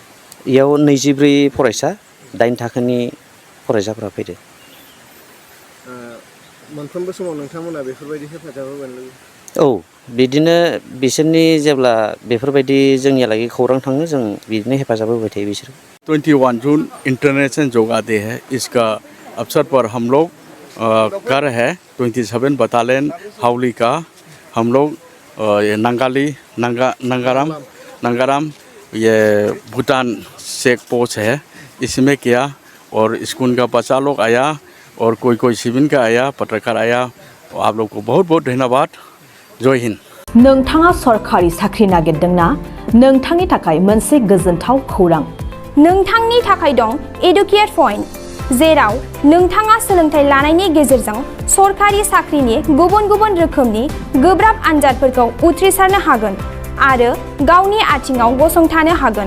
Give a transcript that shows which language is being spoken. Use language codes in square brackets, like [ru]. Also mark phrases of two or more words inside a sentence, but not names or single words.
[brx] इयाव 24 फरायसा 8 थाखोनि फरायसाफोरा फैदों। मोनफ्रोमबो समाव नोंथांमोना बेफोरबायदि हेफाजाब होगोन? औ बिदिनो बिसोरनि जेब्ला बेफोरबायदि जोंनियालागै खौरां थाङो जों बिदिनो हेफाजाब होबाय थायो बिसोर। [hi] 21 जून इंटरनेशनल योगा डे है। इसका अवसर पर हम लोग कर है 27 बटालियन हावली का हम लोग ये नंगाराम ये भूटान [en] check post [hi] है इसमें किया और स्कूल का बच्चा लोग आया और कोई सिविल का आया, पत्रकार आया। आप लोग को बहुत बहुत धन्यवाद। जय हिंद। [brx] नोंथाङा सरकारि साख्रि नागिरदोंना? नोंथांनि थाखाय मोनसे गोजोनथाव खौरां। नोंथांनि थाखाय दं एडुकेट पॉइंट, जेराव नोंथाङा सोलोंथाइ लानायनि गेजेरजों सरकारि साख्रिनि गुबुन गुबुन रोखोमनि गोब्राब आनजादफोरखौ उथ्रिसारनो हागोन आरो गावनि आथिङाव गसंथानो हागोन।